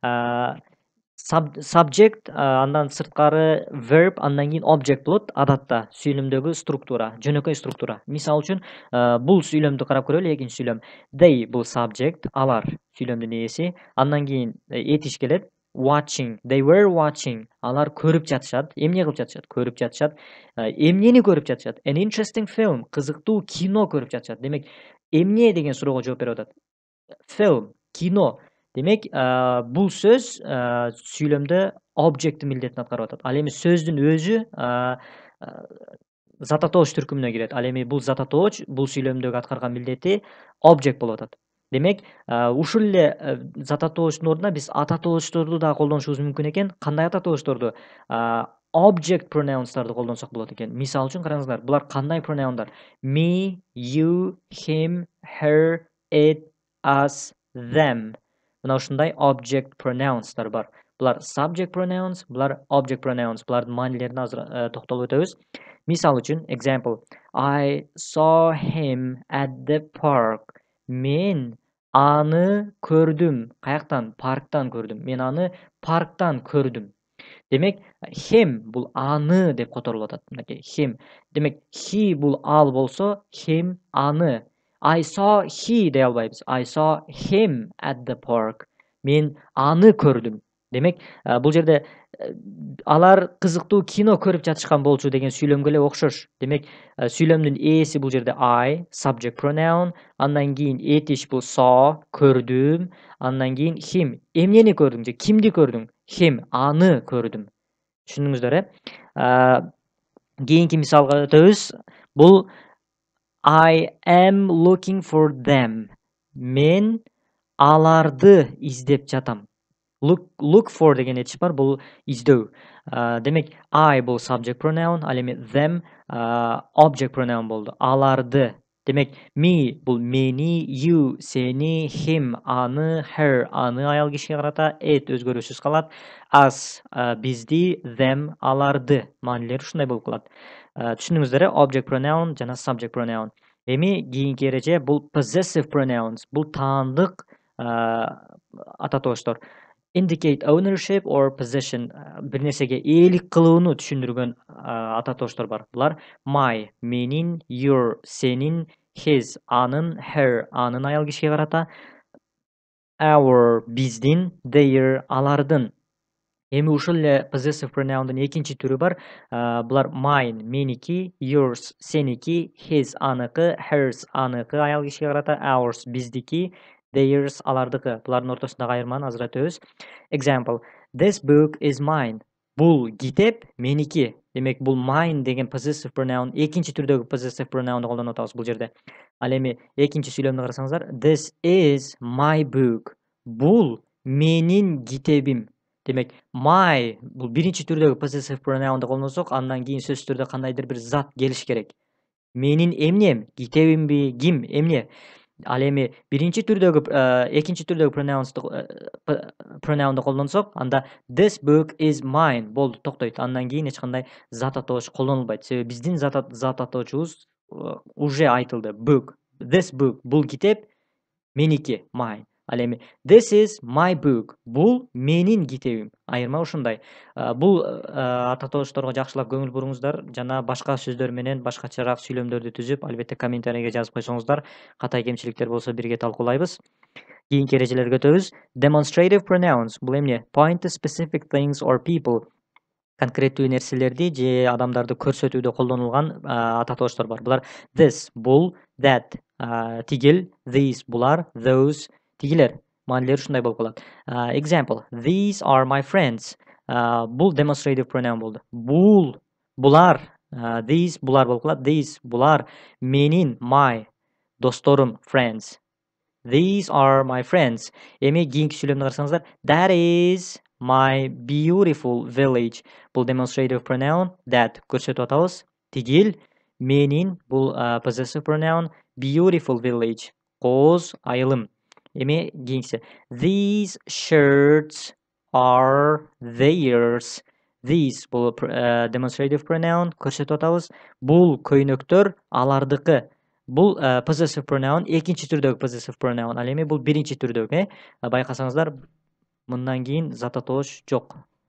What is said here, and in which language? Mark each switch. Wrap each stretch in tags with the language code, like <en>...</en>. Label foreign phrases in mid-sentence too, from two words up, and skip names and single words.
<ky>Subject андан сырткары verb, андан кийин object болот. Адатта сүйлөмдөгү структура, жөнөкөй структура. Мисал үчүн, бул сүйлөмдү карап көрөлү, экинчи сүйлөм. They бул subject, алар сүйлөмдүн ээси. Андан кийин этиш келет.</ky> <en>Watching, they were watching.</en> <ky>Алар көрүп жатышат. Эмне кылып жатышат? Көрүп жатышат. Эмнени көрүп жатышат?</ky> <en>An interesting film,</en> <ky>кызыктуу кино көрүп жатышат. Демек, эмне деген суроого жооп берип атат. Film, кино. Демек, бул сөз сүйлөмдө object милдетин аткарып атат. Ал эми сөздүн өзү зат атооч түркүмүнө кирет. Ал эми бул зат атооч бул сүйлөмдөгү аткарган милдети object болуп атат. Демек, ушул эле зат атоочтун ордуна биз ата тоочторду да колдонушубуз мүмкүн экен. Кандай ата тоочторду?</ky> <en>Object pronouns'тарды</en> <ky>колдонсок болот экен. Мисал үчүн караңыздар, булар кандай pronoun'дар?</ky> <en>Me, you, him, her, it, us, them.</en> <ky>Мына ушундай</ky> <en>object pronouns'тар</en> <ky>бар. Булар</ky> <en>subject pronouns,</en> <ky>булар</ky> <en>object pronouns.</en> <ky>Булардын маанилерине азыр токтолуп өтөбүз. Мисал үчүн,</ky> <en>example, I saw him at the park.</en> <ky>Мен аны көрдүм. Каяктан? Парктан көрдүм. Мен аны парктан көрдүм. Демек, him бул аны деп которулуп атат. Мынакей, him. Демек, he бул ал болсо, him аны.</ky> <en>I saw he</en> <ky>дей албайбыз.</ky> <en>I saw him at the park.</en> <ky>Мен аны көрдүм. Демек, бул жерде алар кызыктуу кино көрүп жатышкан болчу деген сүйлөмгө эле окшош. Демек, сүйлөмдүн ээси бул жерде I,</ky> <en>subject pronoun,</en> <ky>андан кийин этиш бул saw, көрдүм, андан кийин him, эмнени көрдүң же кимди көрдүң? Him, аны көрдүм. Түшүндүңүздөр, Кийинки мисалга өтөбүз.</ky> <en>Бул I am looking for them.</en> <ky>Мен аларды издеп жатам.</ky> <en>Look for</en> <ky>деген этиш бар, бул издөө. Демек, I бул</ky> <en>subject pronoun,</en> <ky>ал эми them</ky> <en>object pronoun</en> <ky>болду. Аларды. Демек, me бул мени, you сени, him аны, her аны аял кишиге карата, it өзгөрүүсүз калат, us бизди, them аларды. Маанилери ушундай болуп калат. Түшүндүңүздөр,</ky> <en>object pronoun</en> <ky>жана</ky> <en>subject pronoun.</en> <ky>Эми кийинки эреже бул</ky> <en>possessive pronouns.</en> <ky>Бул таандык ата тооштор.</ky> <en>Indicate ownership or possession,</en> <ky>бир нерсеге ээлик кылууну түшүндүргөн ата тооштор бар. Булар my, менин, your, сенин, his, анын, her, анын аял кишиге карата, our, биздин, their, алардын. Эми ушул эле</ky> <en>possessive pronoun'дун</en> <ky>экинчи түрү бар. Булар mine, меники, yours, сеники, his, аныкы, hers, аныкы аял кишиге карата, ours, биздики, theirs алардыкы. Булардын ортосундагы айырманы азыр өтөбүз.</ky> <en>Example: This book is mine.</en> <ky>Бул китеп меники. Демек, бул mine деген</ky> <en>possessive pronoun,</en> <ky>экинчи түрдөгү</ky> <en>possessive pronoun'ду</en> <ky>колдонуп атабыз бул жерде. Ал эми экинчи сүйлөмдү карасаңыздар,</ky> <en>this is my book.</en> <ky>Бул менин китебим. Демек, my бул биринчи түрдөгү</ky> <en>possessive pronoun'ду</en> <ky>колдонсок, андан кийин сөзсүз түрдө кандайдыр бир зат келиш керек. Менин эмнем, китебимби, ким, эмне? Ал эми биринчи түрдөгү экинчи түрдөгү pronoun'ду колдонсок, анда</ky> <en>this book is mine</en> <ky>болду, токтойт. Андан кийин эч кандай зат атооч колдонулбайт. Себеби биздин зат атоочубуз уже айтылды.</ky> <en>Book, this book,</en> <ky>бул китеп меники, mine. Ал эми</ky> <en>this is my book.</en> <ky>Бул менин китебим. Айырма ушундай. Бул атоочторго жакшылап көңүл буруңуздар. Жана башка сөздөр менен башкачараак сүйлөмдөрдү түзүп, албетте комментарийге жазып койсоңуздар, катай кемчиликтер болсо бирге талкуулайбыз. Кийинки эрежелерге өтөбүз.</ky> <en>Demonstrative pronouns.</en> <ky>Бул эмне?</ky> <en>Point to specific things or people.</en> <ky>Конкреттүү нерселерди же адамдарды көрсөтүүдө колдонулган атоочтор бар. Булар this, бул, that, тигил, these, булар, those, тигилер. Маанилери ушундай болуп калат.</ky> <en>Example: These are my friends.</en> <ky>Бул</ky> <en>demonstrative pronoun</en> <ky>болду. Бул, булар, these, булар болуп калат. These, булар, менин, my, досторум,</ky> <en>friends. These are my friends.</en> <ky>Эми кийинки сүйлөмдү карасаңыздар,</ky> <en>that is my beautiful village.</en> <ky>Бул</ky> <en>demonstrative pronoun,</en> <ky>that көрсөтүп атабыз. Тигил, менин, бул</ky> <en>possessive pronoun, beautiful village,</en> <ky>кооз, айылым. Эми кийинкиси,</ky> <en>these shirts are theirs. These бул demonstrative pronoun,</en> <ky>көрсөтүп атабыз. Бул көйнөктөр алардыкы. Бул</ky> <en>possessive pronoun,</en> <ky>экинчи түрдөгү</ky> <en>possessive pronoun.</en> <ky>Ал эми бул биринчи түрдөгү. Байкасаңыздар, мындан кийин зат атооч жок.</ky>